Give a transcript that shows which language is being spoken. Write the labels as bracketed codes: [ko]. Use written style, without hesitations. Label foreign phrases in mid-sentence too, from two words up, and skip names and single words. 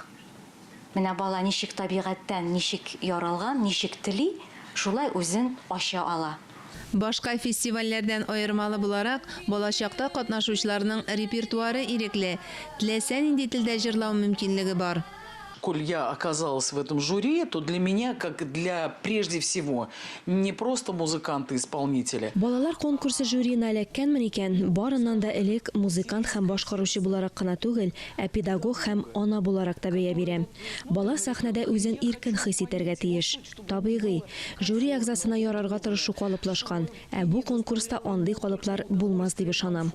[tt] Менә бала ничек табигатьтән, ничек яралган, ничек тели, шулай үзен ача ала. Башка фестивальләрдән аермалы буларак, Болашакта катнашучыларның репертуары ирекле. Теләсә нинди телдә җырлау мөмкинлеге бар. [ru] Коль я оказалась в этом жюри, то для меня, как для прежде всего, не просто музыканты-исполнители. [tt] Балалар конкурсы жюриына эләккәнмен икән, барыннан да элек музыкант һәм башкаручы буларак кына түгел, ә педагог һәм ана буларак та бәя бирәм. Бала сәхнәдә үзен иркен хис итәргә тиеш. Табигый, жюри әгъзасына ярарга тырышу калыплашкан, ә бу конкурста андый калыплар булмас дип ышанам.